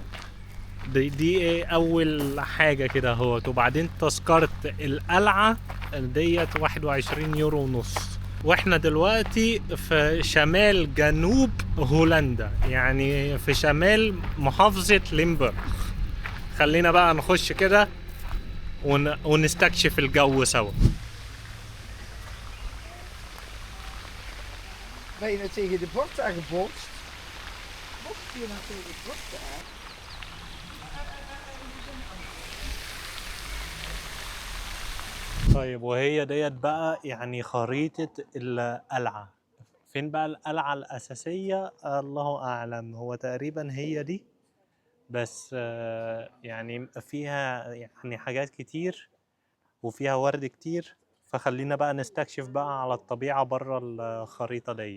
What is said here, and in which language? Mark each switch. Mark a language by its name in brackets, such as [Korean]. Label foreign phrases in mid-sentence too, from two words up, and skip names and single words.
[Arabic] دي ايه اول حاجة كده اهوت، وبعدين تذكرة القلعة ديت 21 يورو ونص. واحنا دلوقتي في شمال جنوب هولندا، في شمال محافظة ليمبرغ. خلينا بقى نخش كده ونستكشف الجو سوا. [Dutch] Ben je nou tegen de bord aangebotst? Botst je nou tegen de bord aan? [Arabic] طيب وهي ديت بقى خريطة القلعة. فين بقى القلعة الأساسية؟ الله أعلم، هو تقريبا هي دي. بس فيها حاجات كتير وفيها ورد كتير، فخلينا بقى نستكشف بقى على الطبيعة بره الخريطة دي.